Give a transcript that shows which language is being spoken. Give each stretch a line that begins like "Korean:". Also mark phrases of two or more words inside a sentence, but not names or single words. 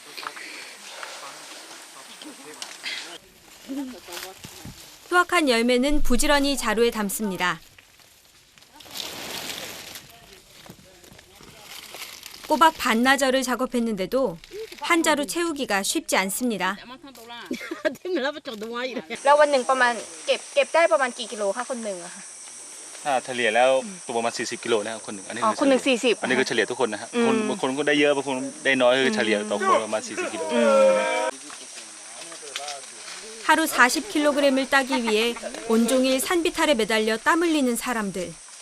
Korean: 수확한 열매는 부지런히 자루에 담습니다. 꼬박 반나절을 작업했는데도 한 자루 채우기가 쉽지 않습니다.
Thai: แล้ววันหนึ่งประมาณเก็บได้ประมาณกี่กิโลคะคนหนึ่งอะคะ ถ้าเฉลี่ยแล้วตัวประมาณ40 กิโลนะครับคนหนึ่งอันนี้ คนหนึ่ง40 อันนี้คือเฉลี่ยทุกคนนะครับบางคนก็ได้เยอะบางคนได้น้อยคือเฉลี่ยต่อคนประมาณ40 กิโล
Korean: 하루 40kg을 따기 위해 온종일 산비탈에 매달려 땀 흘리는 사람들.